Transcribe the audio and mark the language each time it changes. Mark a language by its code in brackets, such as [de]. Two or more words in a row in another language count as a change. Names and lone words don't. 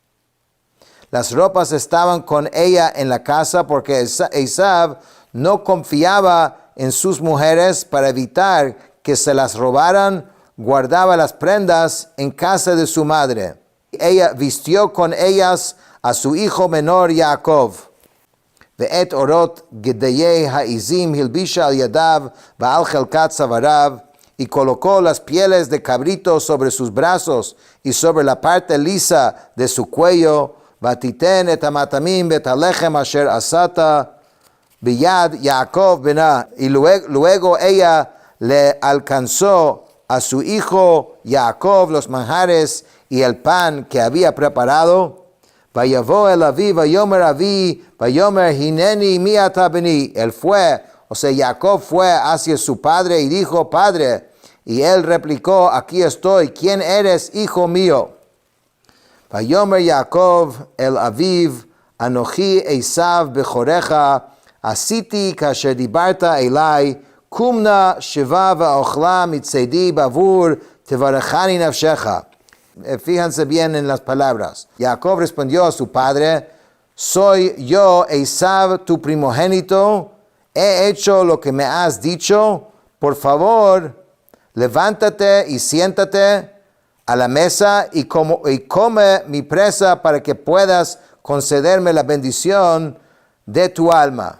[es] Las ropas estaban con ella en la casa porque Esav no confiaba en sus mujeres. Para evitar que se las robaran, guardaba las prendas en casa de su madre. Ella vistió con ellas a su hijo menor Jacob. [he] ואת עורת גדיי העזים הלבישה על ידיו ועל חלקת צואריו, [es] y colocó las pieles de cabrito sobre sus brazos y sobre la parte lisa de su cuello. [he] ותתן את המטעמים ואת הלחם אשר עשתה ביד יעקב בנה. [es] Y luego ella le alcanzó a su hijo Jacob los manjares y el pan que había preparado. [he] ויבא אל אביו ויאמר אבי ויאמר הנני מי אתה בני. [es] Él fue, o sea, Jacob fue hacia su padre y dijo: Padre. Y él replicó: Aquí estoy, ¿quién eres, hijo mío? [he] ויאמר יעקב אל אביו אנכי עשו בכרך עשיתי כאשר דברת אלי קום נא שבה ואכלה מצידי בעבור תברכני נפשך. [es] Fíjense bien en las palabras. Jacob respondió a su padre: Soy yo, Esav, tu primogénito. He hecho lo que me has dicho. Por favor, levántate y siéntate a la mesa y come mi presa para que puedas concederme la bendición de tu alma.